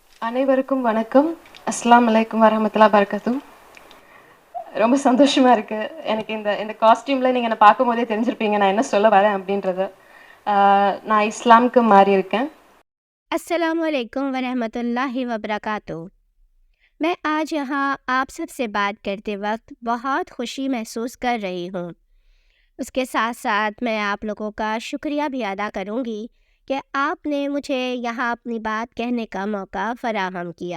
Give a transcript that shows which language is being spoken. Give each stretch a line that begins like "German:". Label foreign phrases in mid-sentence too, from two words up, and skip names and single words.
Tamil: அனைவருக்கும் வணக்கம்.
Arabic: السلام عليكم ورحمة الله وبركاته.
Tamil: ரொம்ப சந்தோஷமா இருக்கு. எனக்கு இந்த இந்த காஸ்டியூம்ல நீங்க என்ன பார்க்கும்போதே தெரிஞ்சிருப்பீங்க நான் என்ன சொல்ல வரேன் அப்படின்றது. நான் இஸ்லாமுக்கு மாறியிருக்கேன்.
Arabic: السلام عليكم ورحمة الله وبركاته.
Hindi: मैं आज यहाँ आप सब से बात करते वक्त बहुत खुशी महसूस कर रही हूँ। उसके साथ साथ मैं आप लोगों का शुक्रिया भी अदा करूँगी कि आपने मुझे यहाँ अपनी बात कहने का मौका फ़राहम किया।